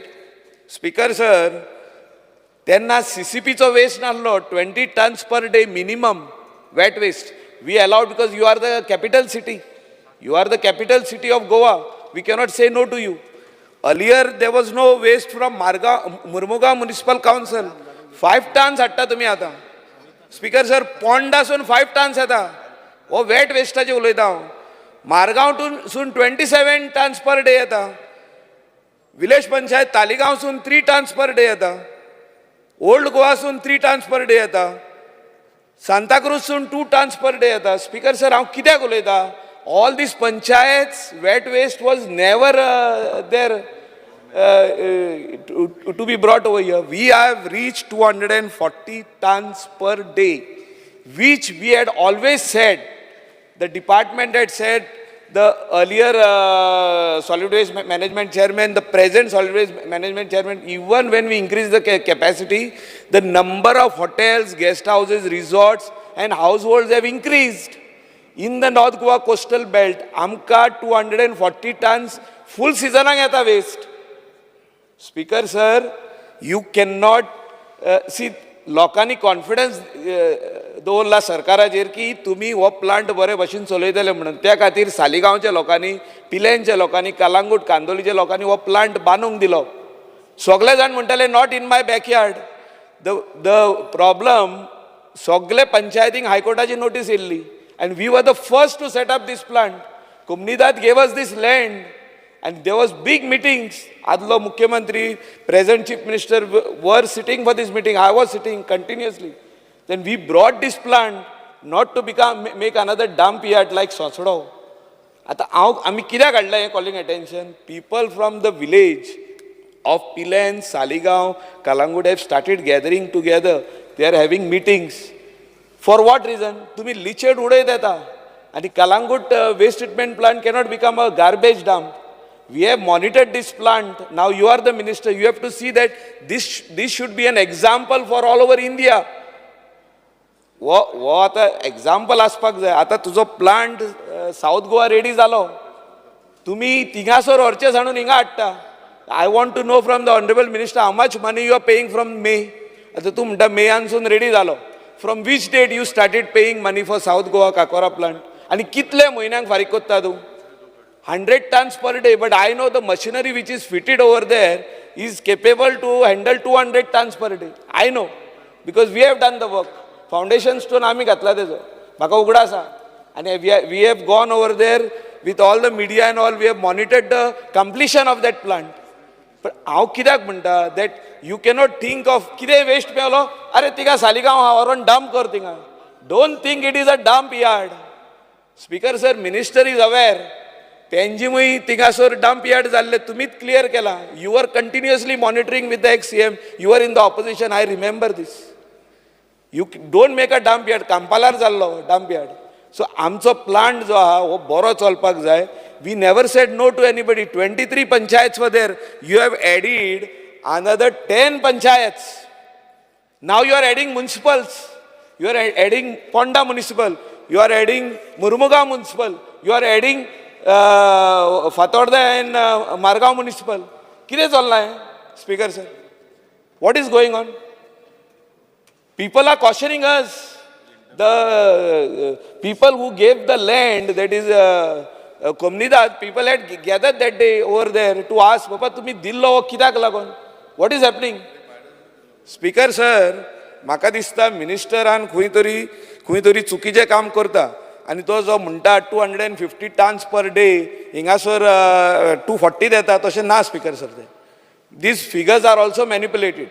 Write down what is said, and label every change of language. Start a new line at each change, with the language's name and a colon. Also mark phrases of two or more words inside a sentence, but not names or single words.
English: Speaker sir,
Konkani: त्यांना CCPचो
English: waste नासलो 20 tons per day minimum wet waste. We allowed because you are the capital city. You are the capital city of Goa. We cannot say no to you. Earlier there was no waste from Murmugaon Municipal Council.
Konkani: 5 tons hatta तुम्ही आता.
English: Speaker sir,
Konkani: पोंडासून 5 tons येता. हो
English: wet wasteचे
Konkani: उलयता हांव. मारगांवसून 27
English: tons per day
Konkani: येता. विलेज पंचायत तालिगांवसून 3
English: tons per day
Konkani: येता. ओल्ड गोवासून 3
English: tons per day
Konkani: येता. सांताक्रूजसून 2
English: tons per day
Konkani: येता.
English: Speaker sir,
Konkani: हांव कित्याक उलयता?
English: All these panchayats, wet waste was never there. to be brought over here. We have reached 240 tons per day, which we had always said. The department had said, the earlier solid waste management chairman, the present solid waste management chairman, even when we increase the capacity, the number of hotels, guest houses, resorts and households have increased. In the North Goa coastal belt, amka 240 tons full season yeta waste. Speaker sir, you cannot see
Konkani: लोकांनी कॉन्फिडन्स दवरला सरकाराचेर की तुम्ही हो प्लांट बरे भशेन चलयतले म्हणून. त्या खातीर सालिगांवच्या लोकांनी, पिलेंच्या लोकांनी, कलांगूट कांदोलीच्या लोकांनी हो प्लांट बांदूंक दिलो. सगळे जाण म्हणटाले
English: not in my backyard. the problem
Konkani: सगळे पंचायतीक हायकोर्टाची नोटीस येयल्ली
English: and we were the first to set up this plant. Kumnidat gave us this land and there was big meetings.
Konkani: Adlo Mukhyamantri,
English: present Chief Minister were sitting for this meeting. I was sitting continuously. Then we brought this plant not to make another dump yard like Sosodov.
Konkani: आता आम्ही कित्याक हाडला हें
English: calling attention? People from the village of Pilen, Saligaon, Kalangut have started gathering together. They are having meetings. For what reason?
Konkani: तुम्ही लिचेड उडयत येता आणि
English: Kalangut waste treatment plant cannot become a garbage dump. We have monitored this plant. Now you are the minister. You have to see that this should be an example for all over India.
Konkani: वो आता एक्झाम्पल आसपाक जाय. आता तुजो प्लांट साऊथ गोवा रेडी जालो, तुम्ही तिंगासोर व्हरचे सांडून हिंगा हाडटा.
English: I want to know from the honourable minister how much money you are paying from May.
Konkani: आता तूं म्हणटा मेयानसून रेडी जालो.
English: from which date you started paying money for South Goa Kakora plant
Konkani: आणि कितले म्हयन्यांक फारीक कोत्ता तूं?
English: 100 tons per day, but I know the machinery which is fitted over there is capable to handle 200 tons per day. I know because we have done the work. Foundation stone
Konkani: आम्ही घातला तेजो, म्हाका उगडा आसा.
English: आणि we have gone over there with all the media and all. We have monitored the completion of that plant.
Konkani: पण हांव कित्याक म्हणटा
English: that you cannot think of
Konkani: कितें waste मेळलो, अरे तिका सालिगांव हा व्हरोन dump कर तिंगा.
English: Don't think it is a dump yard. Speaker sir, minister is aware.
Konkani: पेंजीमूय तिंगासोर
English: dump yard
Konkani: जाल्ले तुमीच क्लियर केला.
English: you are continuously monitoring with the ex-CM. You are in the opposition. I remember this. you don't make a dump yard.
Konkani: कांपालार जाल्लो
English: dump yard.
Konkani: सो आमचो प्लांट जो आहा हो बरो चलपाक जाय.
English: we never said no to anybody. 23 panchayats were there. you have added another 10 panchayats. now you are adding municipals. You are adding Ponda municipal. you are adding Murmugaon municipal. you are adding Fatorda and Margao municipal.
Konkani: कितें चल्लां हें?
English: Speaker sir, what is going on? People are cautioning us. The people who gave the land, that is Komnidat, people had gathered that day over there to ask, Papa,
Konkani: तुम्ही दिल्लो कित्याक लागून?
English: What is happening? Speaker sir,
Konkani: म्हाका दिसता मिनिस्टरान खंय तरी चुकीचें काम करता. आणि तो जो म्हणटा 250
English: tons per day
Konkani: हिंगासर 240 देता तशें ना.
English: Speaker sir, they these figures are also manipulated.